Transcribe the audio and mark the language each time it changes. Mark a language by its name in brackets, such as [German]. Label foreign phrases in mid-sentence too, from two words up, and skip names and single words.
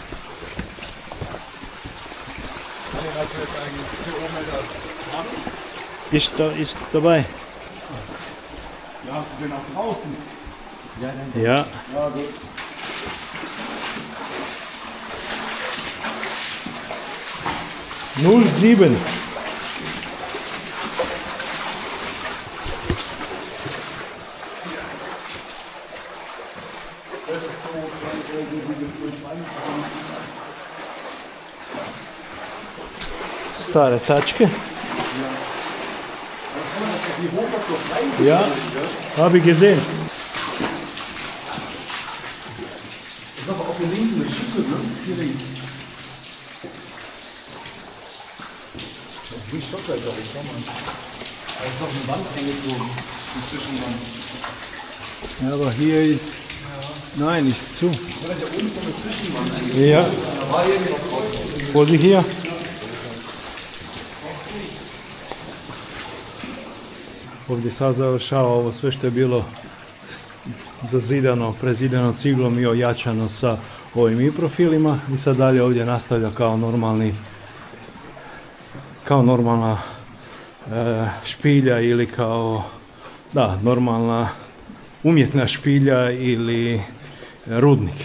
[German] Ist dabei. Ja, hast du den auch draußen? Ja. Ja, gut. Null 7. [Croatian] Stare tačke. [German] Ja, habe ich gesehen. Ich glaube auch hier links eine Schippe, ne? Hier links. Wie Stockwerk, glaube ich, schau mal. Da ist noch eine Wand eingezogen, eine Zwischenwand. Ja, aber hier ist... Nein, ist zu. Oder da oben ist noch eine Zwischenwand eingezogen. Ja. Da war irgendwie noch drauf. Vorsicht hier. [Croatian] Ovdje sad završava ovo sve što je bilo zazidano, prezidano ciglom i ojačano sa ovim i profilima i sad dalje ovdje nastavlja kao normalna špilja ili kao normalna umjetna špilja ili rudnik.